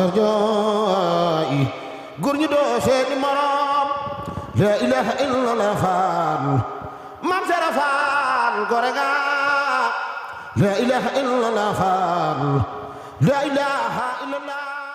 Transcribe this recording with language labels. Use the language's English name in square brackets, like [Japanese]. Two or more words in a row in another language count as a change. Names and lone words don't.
[Wolof] Farjooy góor ñi doo seeni morom [Arabic] لا إله إلا الله Fall Mam Sara Fall [Wolof] gore nga [Arabic] لا إله إلا الله فال لا إله إلا الله